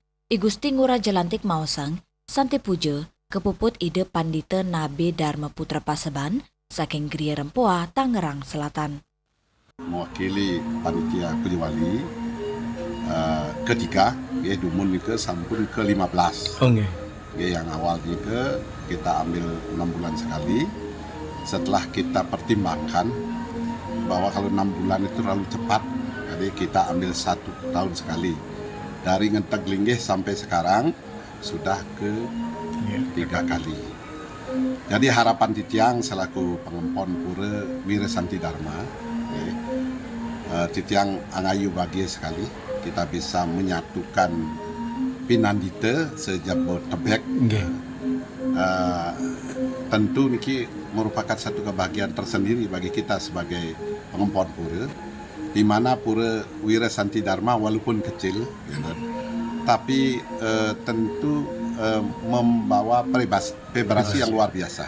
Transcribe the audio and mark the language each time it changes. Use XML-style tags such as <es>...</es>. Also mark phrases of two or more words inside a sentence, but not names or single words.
<id>I Gusti Ngurah Jalantik Mausang Santi Puja kepuput ide Pandita Nabi Dharma Putra Paseban saking Gria Rempoa, Tangerang Selatan. Mewakili panitia Pujawali ketiga, Dumun ke sampun ke-15. Okay. Yang awalnya kita ambil 6 bulan sekali. Setelah kita pertimbangkan bahwa kalau 6 bulan itu terlalu cepat, jadi kita ambil 1 tahun sekali. Dari Ngentek Linggih sampai sekarang sudah ke 3 kali. Jadi harapan Titiang selaku pengempon Pura Wira Santi Dharma,</id> <ban>Titiang angayu bahagia</ban> <id>sekali kita bisa menyatukan Pinandita sejabodetabek. Tentu ini merupakan satu kebahagiaan tersendiri bagi kita sebagai pengempon Pura, di mana Pura Wira Santi Dharma walaupun kecil, tapi tentu membawa vibrasi yang luar biasa.</id>